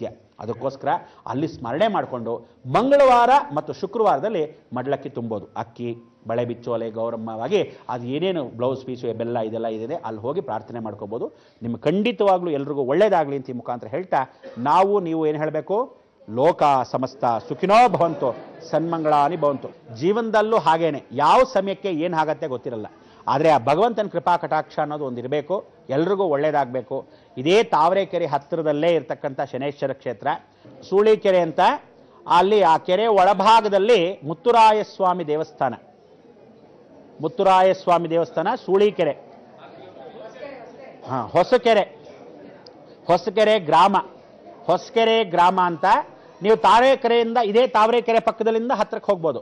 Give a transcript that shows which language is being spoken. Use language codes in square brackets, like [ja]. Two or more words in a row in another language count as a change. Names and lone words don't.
[kn] ಅದಕ್ಕೋಸ್ಕರ ಅಲ್ಲಿ ಸ್ಮರಣೆ ಮಾಡಿಕೊಂಡು ಮಂಗಳವಾರ ಮತ್ತು ಶುಕ್ರವಾರದಲ್ಲಿ ಮಡ್ಲಕ್ಕಿ ತುಂಬೋದು. ಅಕ್ಕಿ, ಬಳೆ ಬಿಚ್ಚೋಲೆ, ಗೌರಮ್ಮವಾಗಿ ಅದು ಏನೇನು [en] blouse piece [kn] ಬೆಲ್ಲ ಇದೆಲ್ಲ ಇದೆ, ಅಲ್ಲಿ ಹೋಗಿ ಪ್ರಾರ್ಥನೆ ಮಾಡ್ಕೋಬೋದು. ನಿಮ್ಗೆ ಖಂಡಿತವಾಗ್ಲೂ ಎಲ್ರಿಗೂ ಒಳ್ಳೇದಾಗಲಿ ಅಂತ ಈ ಮುಖಾಂತರ ಹೇಳ್ತಾ, ನಾವು ನೀವು ಏನು ಹೇಳಬೇಕು, [sa] ಲೋಕ ಸಮಸ್ತ ಸುಖಿನೋ ಭವಂತು ಸನ್ಮಂಗಳಾನಿ ಭವಂತು. [kn] ಜೀವನದಲ್ಲೂ ಹಾಗೇನೆ, ಯಾವ ಸಮಯಕ್ಕೆ ಏನು ಆಗತ್ತೆ ಗೊತ್ತಿರಲ್ಲ. ಆದರೆ ಆ ಭಗವಂತನ ಕೃಪಾ ಕಟಾಕ್ಷ ಅನ್ನೋದು ಒಂದು ಇರಬೇಕು, ಎಲ್ರಿಗೂ ಒಳ್ಳೇದಾಗಬೇಕು. ಇದೇ ತಾವರೆಕೆರೆ ಹತ್ತಿರದಲ್ಲೇ ಇರತಕ್ಕಂಥ ಶನೇಶ್ವರ ಕ್ಷೇತ್ರ ಸೂಳಿಕೆರೆ ಅಂತ, ಅಲ್ಲಿ ಆ ಕೆರೆ ಒಳಭಾಗದಲ್ಲಿ ಮುತ್ತುರಾಯ ಸ್ವಾಮಿ ದೇವಸ್ಥಾನ, ಮುತ್ತುರಾಯ ಸ್ವಾಮಿ ದೇವಸ್ಥಾನ ಸೂಳಿಕೆರೆ, ಹೊಸಕೆರೆ ಗ್ರಾಮ, ಹೊಸಕೆರೆ ಗ್ರಾಮ ಅಂತ ನೀವು ತಾವರೆಕೆರೆಯಿಂದ ಇದೇ ತಾವರೆಕೆರೆ ಪಕ್ಕದಲ್ಲಿಂದ ಹತ್ರಕ್ಕೆ ಹೋಗ್ಬೋದು.